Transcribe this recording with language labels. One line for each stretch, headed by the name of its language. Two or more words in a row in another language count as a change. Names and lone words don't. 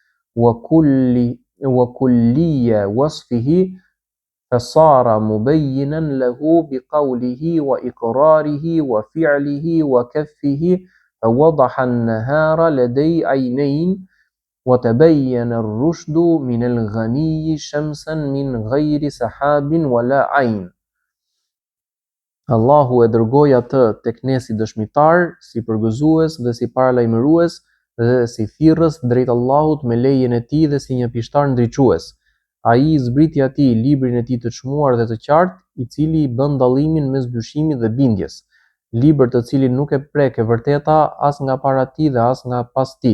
Arabic: وكلي وصفه فصار مبينا له بقوله وإقراره وفعله وكفه فوضح النهار لدي عينين وتبين الرشد من الغني شمسا من غير سحاب ولا عين.
Albanian: Allahu e dërgoi atë tek ne si dëshmitar, si përgëzues dhe si paralajmërues dhe si thirrës drejt Allahut me lejen e tij dhe si një pishtar ndriçues. Ai i zbriti atij librin e tij të çmuar dhe të qartë, i cili i bën dallimin mes dyshimit dhe bindjes, libër të cilin nuk e prek e vërteta as nga para tij dhe as nga pas tij.